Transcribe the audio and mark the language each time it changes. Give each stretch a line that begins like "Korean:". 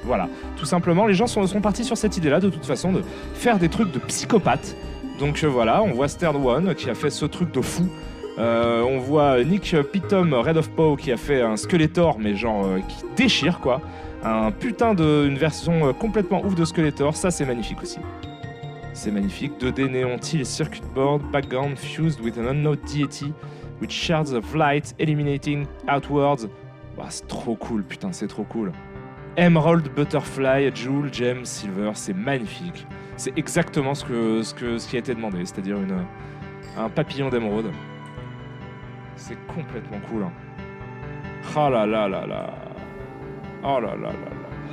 French: Voilà, tout simplement, les gens sont partis sur cette idée-là, de toute façon, de faire des trucs de psychopathe. Donc voilà, on voit Stern One qui a fait ce truc de fou. On voit Nick Pitom, Red of Poe, qui a fait un Skeletor, mais genre qui déchire quoi. Un putain une version complètement ouf de Skeletor, ça c'est magnifique aussi. C'est magnifique.
English: 2D Neon Teal Circuit Board, background fused with an unknown deity, with shards of light eliminating outwards.
French: Bah, c'est trop cool, putain, c'est trop cool.
English: Emerald, Butterfly, Jewel, Gem, Silver,
French: c'est magnifique. C'est exactement ce qui a été demandé, c'est-à-dire un papillon d'émeraude. C'est complètement cool. Hein. Oh là là là là. Oh là là là là.